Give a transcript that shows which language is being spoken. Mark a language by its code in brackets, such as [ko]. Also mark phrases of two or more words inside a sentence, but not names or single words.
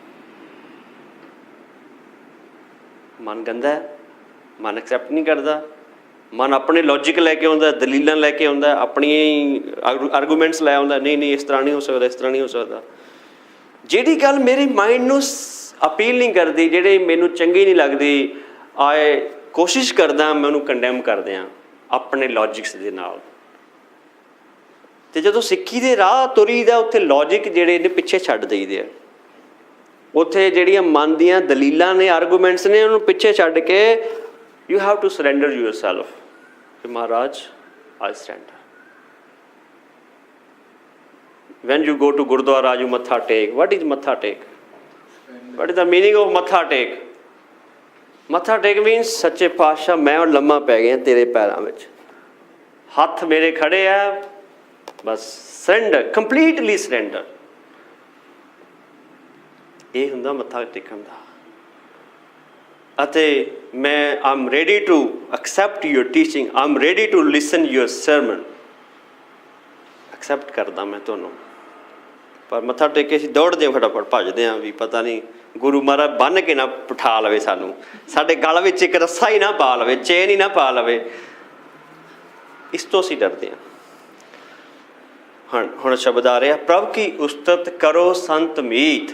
[pa] ਮਨ ਗੰਦਾ ਹੈ, ਮਨ ਐਕਸੈਪਟ ਨਹੀਂ ਕਰਦਾ। ਮਨ ਆਪਣੇ ਲੌਜਿਕ ਲੈ ਕੇ ਆਉਂਦਾ, ਦਲੀਲਾਂ ਲੈ ਕੇ ਆਉਂਦਾ, ਆਪਣੀਆਂ ਆਰਗੂਮੈਂਟਸ ਲੈ ਆਉਂਦਾ, ਨਹੀਂ ਇਸ ਤਰ੍ਹਾਂ ਨਹੀਂ ਹੋ ਸਕਦਾ, ਇਸ ਤਰ੍ਹਾਂ ਨਹੀਂ ਹੋ ਸਕਦਾ। ਜਿਹੜੀ ਗੱਲ ਮੇਰੀ ਮਾਈਂਡ ਨੂੰ [hi] अपील नहीं करती, [pa] ਜਿਹੜੇ ਮੈਨੂੰ ਚੰਗੀ ਨਹੀਂ ਲੱਗਦੀ, ਆਏ ਕੋਸ਼ਿਸ਼ ਕਰਦਾ ਮੈਂ ਉਹਨੂੰ ਕੰਡੈਮ ਕਰਦੇ ਹਾਂ ਆਪਣੇ ਲੌਜਿਕਸ ਦੇ ਨਾਲ। ਤੇ ਜਦੋਂ ਸਿੱਖੀ ਦੇ ਰਾਹ ਤੁਰੀਦਾ ਉੱਥੇ ਲੌਜਿਕ ਜਿਹੜੇ ਨੇ ਪਿੱਛੇ ਛੱਡ ਦੇਈਦੇ ਆ। ਉੱਥੇ ਜਿਹੜੀਆਂ ਮਨ ਦੀਆਂ ਦਲੀਲਾਂ ਨੇ, ਆਰਗੂਮੈਂਟਸ ਨੇ, ਉਹਨੂੰ ਪਿੱਛੇ ਛੱਡ ਕੇ [en] you have to surrender yourself [pa] ਕਿ ਮਹਾਰਾਜ [en] I surrender. when you go to Gurdwara you [pa] ਮੱਥਾ ਟੇਕ. [en] What is [pa] ਮੱਥਾ ਟੇਕ? [en] What is the meaning of [pa] ਮੱਥਾ ਟੇਕ? ਮੱਥਾ ਟੇਕ [hi] means सच्चे पातशाह मैं और लम्मा पै गए तेरे पैरों में, हथ मेरे खड़े है, बस surrender, [en] completely surrender। [pa] ਇਹ ਹੁੰਦਾ ਮੱਥਾ ਟੇਕਣ ਦਾ। [en] ਅਤੇ मैं I'm ready to accept your teaching, I'm ready to listen your sermon। [pa] accept ਕਰਦਾ ਮੈਂ ਤੁਹਾਨੂੰ। ਪਰ ਮੱਥਾ ਟੇਕ ਕੇ ਅਸੀਂ ਦੌੜਦੇ ਹਾਂ, ਫਟਾਫਟ ਭੱਜਦੇ ਹਾਂ ਵੀ ਪਤਾ ਨਹੀਂ ਗੁਰੂ ਮਹਾਰਾਜ ਬੰਨ੍ਹ ਕੇ ਨਾ ਬਿਠਾ ਲਵੇ ਸਾਨੂੰ, ਸਾਡੇ ਗਲ ਵਿੱਚ ਇੱਕ ਰੱਸਾ ਹੀ ਨਾ ਪਾ ਲਵੇ, ਚੇਨ ਹੀ ਨਾ ਪਾ ਲਵੇ। ਇਸ ਤੋਂ ਅਸੀਂ ਡਰਦੇ ਹਾਂ। ਹੁਣ ਸ਼ਬਦ ਆ ਰਿਹਾ, ਪ੍ਰਭ ਕੀ ਉਸਤਤ ਕਰੋ ਸੰਤ ਮੀਤ।